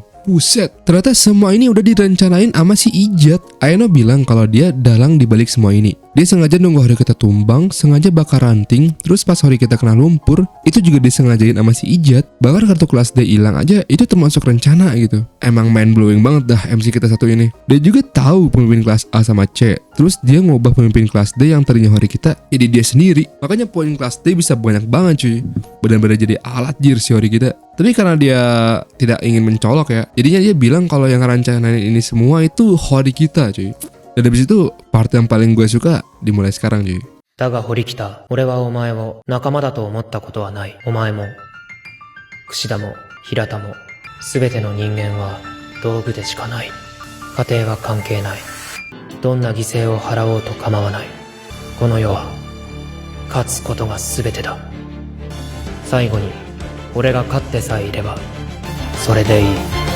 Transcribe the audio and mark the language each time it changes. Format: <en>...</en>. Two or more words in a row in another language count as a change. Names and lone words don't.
<id>Buset, ternyata semua ini udah direncanain sama si Ijat. Ayano bilang kalau dia dalang dibalik semua ini. Dia sengaja nunggu hari kita tumbang, sengaja bakar ranting, terus pas hari kita kena lumpur, itu juga disengajain sama si Ijat. Bahkan kartu kelas D hilang aja, itu termasuk rencana gitu. Emang</id> <en>mind blowing</en> <id>banget dah MC kita satu ini. Dia juga tahu pemimpin kelas A sama C, terus dia ngubah pemimpin kelas D yang tadinya hari kita, jadi dia sendiri. Makanya poin kelas D bisa banyak banget cuy. Benar-benar jadi alat jir si Hori kita. Tapi karena dia tidak ingin mencolok ya, jadinya dia bilang kalau yang rencanain ini semua itu Hori kita cuy. Dan habis itu part yang paling gue suka dimulai sekarang cuy.</id> <ja>だが堀北、俺はお前を仲間だと思ったことはない。お前も、櫛田も、平田も、すべての人間は道具でしかない。家庭は関係ない。どんな犠牲を払おうと構わない。この世は、勝つことがすべてだ。最後に、俺が勝ってさえいれば、それでいい。</ja>